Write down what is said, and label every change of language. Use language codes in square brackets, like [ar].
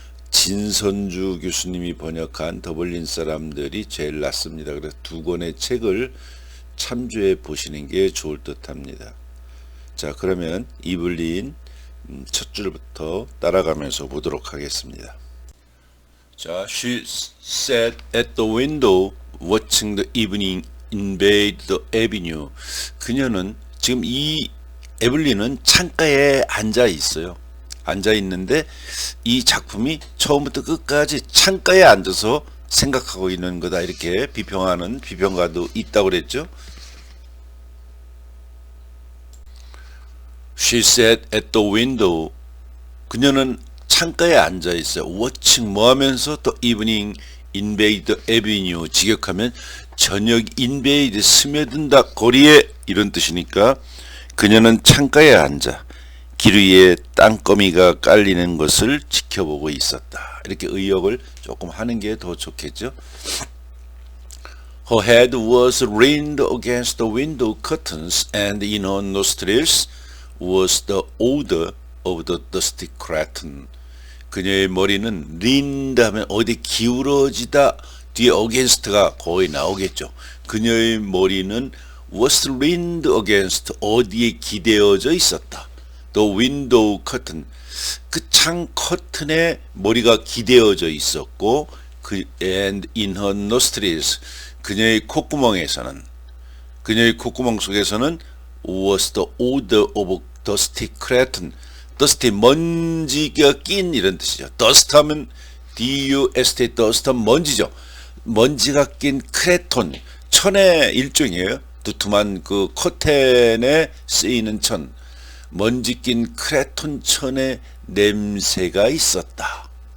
[ko] 진선주 교수님이 번역한 더블린 사람들이 제일 낫습니다. 그래서 두 권의 책을 참조해 보시는 게 좋을 듯 합니다. 자, 그러면 이블린 첫 줄부터 따라가면서 보도록 하겠습니다. [en] 자, she sat at the window watching the evening invade the avenue. [ko] 그녀는 지금 이 에블린은 창가에 앉아 있어요. 앉아 있는데 이 작품이 처음부터 끝까지 창가에 앉아서 생각하고 있는 거다, 이렇게 비평하는 비평가도 있다고 그랬죠. [en] She sat at the window. [ko] 그녀는 창가에 앉아 있어요. watching 뭐 하면서 또 [en] evening invade the avenue, [ko] 직역하면 저녁 invade 스며든다 거리에, 이런 뜻이니까 그녀는 창가에 앉아 길 위에 땅거미가 깔리는 것을 지켜보고 있었다. 이렇게 의역을 조금 하는 게 더 좋겠죠. [en] Her head was leaned against the window curtains and in her nostrils was the odor of the dusty cretonne. [ko] 그녀의 머리는 leaned 하면 어디 기울어지다, 뒤에 against가 거의 나오겠죠. 그녀의 머리는 [en] was leaned against, [ko] 어디에 기대어져 있었다. [en] The window curtain, [ko] 그 창 커튼에 머리가 기대어져 있었고, [en] and in her nostrils, [ko] 그녀의 콧구멍에서는, 그녀의 콧구멍 속에서는 [en] was the odor of dusty cretonne. [ko] dusty, 먼지가 낀, 이런 뜻이죠. dust 하면 D-U-S-T, dust 하면 먼지죠. 먼지가 낀 크레톤, 천의 일종이에요. 두툼한 그 커튼에 쓰이는 천, 먼지 낀 크레톤 천의 냄새가 있었다.